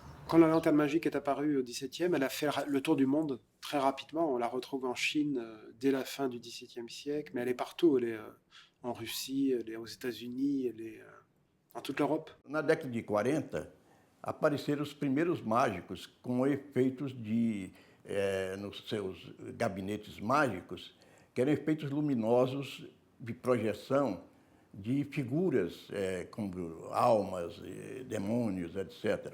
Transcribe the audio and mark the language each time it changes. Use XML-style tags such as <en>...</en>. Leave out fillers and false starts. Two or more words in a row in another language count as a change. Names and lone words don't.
<fr>Quand la lanterne magique est apparue au XVIIe, elle a fait le tour du monde très rapidement. On la retrouve en Chine dès la fin du XVIIe siècle, mais elle est partout. Elle est en Russie, elle est aux États-Unis, elle est en toute l'Europe.</fr> <pt>Na década de 40, apareceram os primeiros mágicos com efeitos nos seus gabinetes mágicos, que eram efeitos luminosos de projeção de figuras como almas, demônios, etc.</pt>